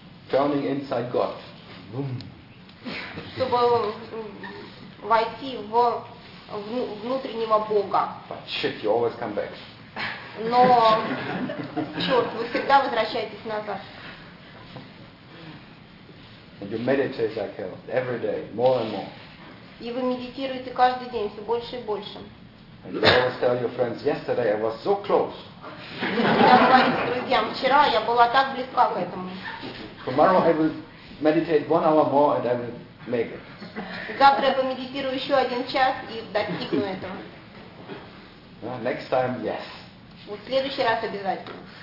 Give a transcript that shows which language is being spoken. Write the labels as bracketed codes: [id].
[en] Turning inside God. Boom. [ru] Чтобы войти в внутреннего Бога. [en] But shit, you always come back. [ru] Но, черт, вы всегда возвращаетесь назад. [en] And you meditate like hell, every day, more and more. [ru] И вы медитируете каждый день, все больше и больше. [en] And you always tell your friends, yesterday I was so close. [ru] Я говорю друзьям, вчера я была так близка к этому. [en] Tomorrow I will meditate one hour more and I will make it. [ru] Завтра я помедитирую еще один час и достигну этого. [en] Next time, yes. [ru] В следующий раз обязательно.